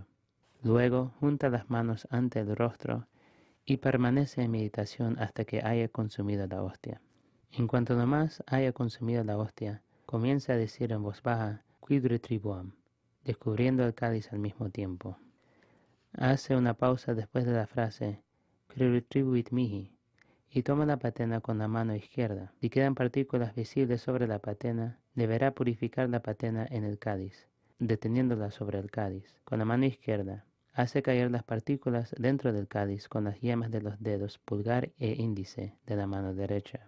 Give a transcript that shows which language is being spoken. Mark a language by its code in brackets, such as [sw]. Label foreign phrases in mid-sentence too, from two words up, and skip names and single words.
[es] Luego junta las manos ante el rostro y permanece en meditación hasta que haya consumido la hostia. En cuanto nomás haya consumido la hostia, comienza a decir en voz baja, [la] Quid retribuam, [es] descubriendo el cáliz al mismo tiempo. Hace una pausa después de la frase, [la] Qui retribuit mihi, [es] y toma la patena con la mano izquierda. Si quedan partículas visibles sobre la patena, deberá purificar la patena en el cáliz, deteniéndola sobre el cáliz. Con la mano izquierda, hace caer las partículas dentro del cáliz con las yemas de los dedos pulgar e índice de la mano derecha.